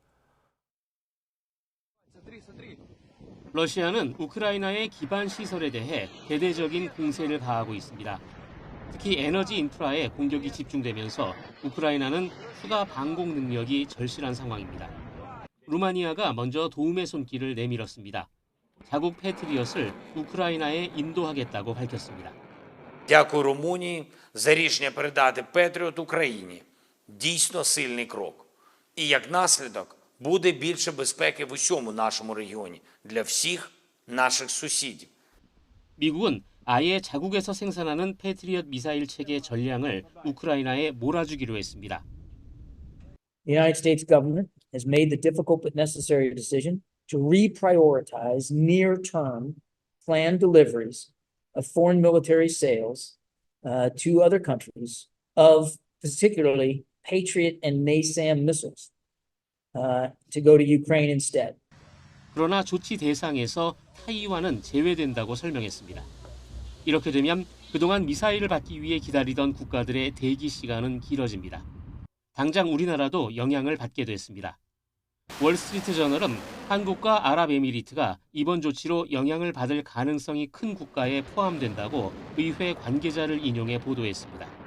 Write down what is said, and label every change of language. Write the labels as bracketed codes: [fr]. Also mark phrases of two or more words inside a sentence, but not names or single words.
[ko] 러시아는 우크라이나의 기반 시설에 대해 대대적인 공세를 가하고 있습니다. 특히 에너지 인프라에 공격이 집중되면서 우크라이나는 추가 방공 능력이 절실한 상황입니다. 루마니아가 먼저 도움의 손길을 내밀었습니다. 자국 패트리엇을 우크라이나에 인도하겠다고 밝혔습니다. [uk] Дякую Румунії за рішення передати Петріот Україні. Дійсно сильний крок. І як наслідок буде більше безпеки в усьому нашому регіоні для всіх наших сусідів. [ko] 미국은 아예 자국에서 생산하는 패트리엇 미사일 체계 전량을 우크라이나에 몰아주기로 했습니다. [en] The United States government has made the difficult but necessary decision to reprioritize near-term planned deliveries of foreign military sales to other countries of particularly Patriot and NASAM missiles to go to Ukraine instead. [ko] 그러나 조치 대상에서 타이완은 제외된다고 설명했습니다. 이렇게 되면 그동안 미사일을 받기 위해 기다리던 국가들의 대기 시간은 길어집니다. 당장 우리나라도 영향을 받게 됐습니다. 월스트리트 저널은 한국과 아랍에미리트가 이번 조치로 영향을 받을 가능성이 큰 국가에 포함된다고 의회 관계자를 인용해 보도했습니다.